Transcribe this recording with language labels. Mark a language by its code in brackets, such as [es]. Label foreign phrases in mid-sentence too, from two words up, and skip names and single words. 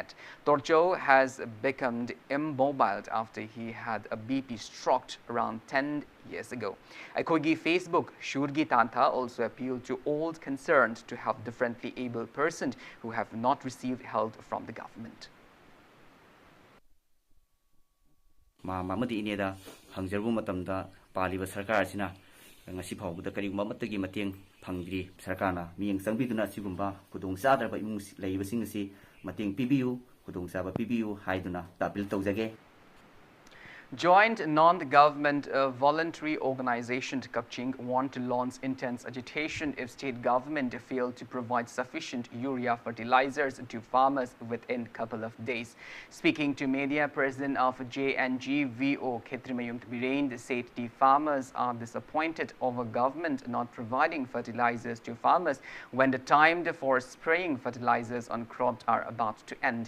[en] Torcho has become immobile after he had a BP stroke around 10 years ago. Aikogi Facebook Shurgi Tantha also appealed to all concerned to help differently abled persons who have not received help from the government. [mni] Mamadi ineda hangjarbu matamda paliba sarkar asina ngasi phawbuda karigumba matagi mateng phangdri sarkarna miyeng sangbiduna sigumba kudong sadraba imung leibasing asi mateng pibiu kudong saba pibiu haiduna tapil tawjage. [en] Joint non-government voluntary organization Kapching want to launch intense agitation if state government fail to provide sufficient urea fertilizers to farmers within a couple of days. Speaking to media, President of JNG VO Khetrimayum Biren said the farmers are disappointed over government not providing fertilizers to farmers when the time for spraying fertilizers on crops are about to end.